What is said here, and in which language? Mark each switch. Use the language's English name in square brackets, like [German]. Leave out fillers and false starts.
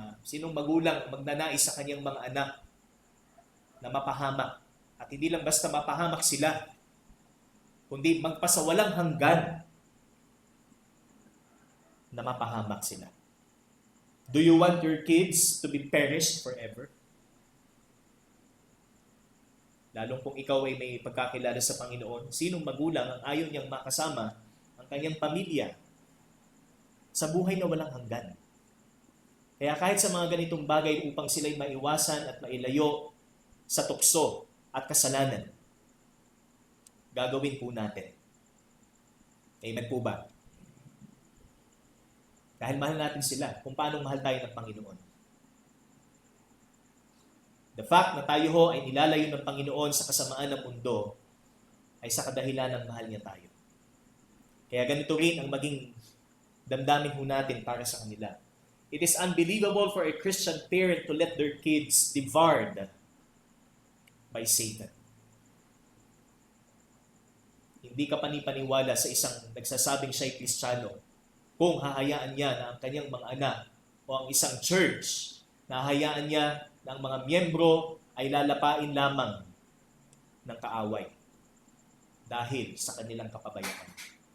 [Filipino] Sinong magulang magnanais sa kanyang mga anak na mapahamak? At hindi lang basta mapahamak sila, kundi magpasawalang hanggan na mapahamak sila. [English] Do you want your kids to be perished forever? [Filipino] Lalong kung ikaw ay may pagkakilala sa Panginoon, sinong magulang ang ayaw niyang makasama ang kanyang pamilya sa buhay na walang hanggan? Kaya kahit sa mga ganitong bagay upang sila'y maiwasan at mailayo sa tukso at kasalanan, gagawin po natin. Amen po ba? Dahil mahal natin sila, kung paano mahal tayo ng Panginoon. [English] The fact [Filipino] na tayo ho ay nilalayo ng Panginoon sa kasamaan ng mundo ay sa kadahilan ng mahal niya tayo. Kaya ganito rin ang maging damdamin ho natin para sa kanila. [English] It is unbelievable for a Christian parent to let their kids devoured by Satan. [Filipino] Hindi ka panipaniwala sa isang nagsasabing siya'y Kristiyano kung hahayaan niya na ang kanyang mga anak o ang isang church na hahayaan niya na ang mga miyembro ay lalapain lamang ng kaaway dahil sa kanilang kapabayaan.